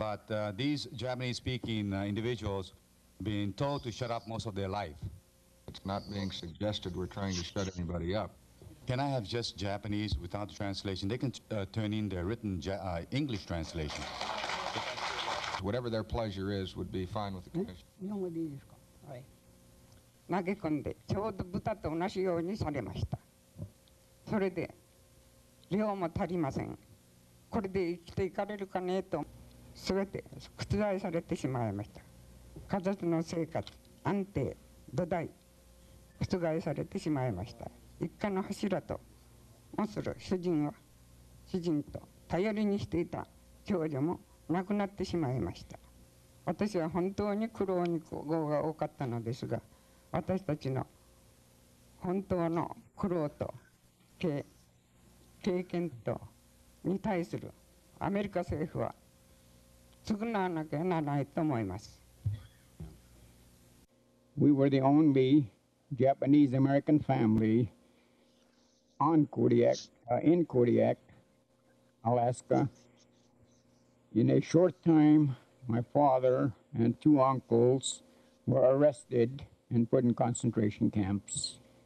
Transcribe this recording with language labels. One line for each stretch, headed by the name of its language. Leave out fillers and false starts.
English: But these Japanese-speaking individuals being told to shut up most of their life. It's not being suggested we're trying to shut anybody up. Can I have just Japanese without the translation? They can turn in their written English translation. Whatever their pleasure is would be fine with the commission.
Japanese: 日本語でいいですか。はい。投げ込んでちょうど豚と同じようにされました。それで量も足りません。これで生きていかれるかねと全て覆されてしまいました。家族の生活、安定、土台、覆されてしまいました。一家の柱ともする主人と頼りにしていた長女も亡くなってしまいました。私は本当に苦労が多かったのですが、私たちの本当の苦労と経験とに対するアメリカ政府は償わなきゃならないと思います。
English: We were the only Japanese American family in Kodiak, Alaska. In a short time, my father and two uncles were arrested and put in concentration camps.